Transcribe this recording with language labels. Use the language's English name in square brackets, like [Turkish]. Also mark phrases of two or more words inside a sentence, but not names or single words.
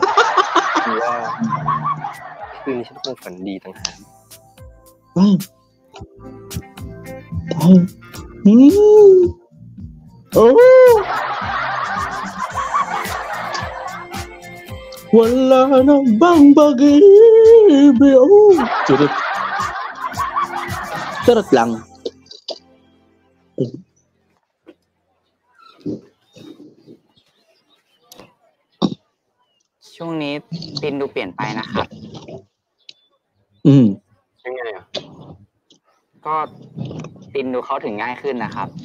[Thai] คือว่าคืนนี้ฉันคงฝันดีต่างหาก Oh! [Filipino] Wala nang bang pag-ibig. Oh! Charot. Charot lang. [Thai] ช่วงนี้ตินดูเปลี่ยนไปนะครับ ยังไงอ่ะ ก็ตินดูเขาถึงง่ายขึ้นนะครับ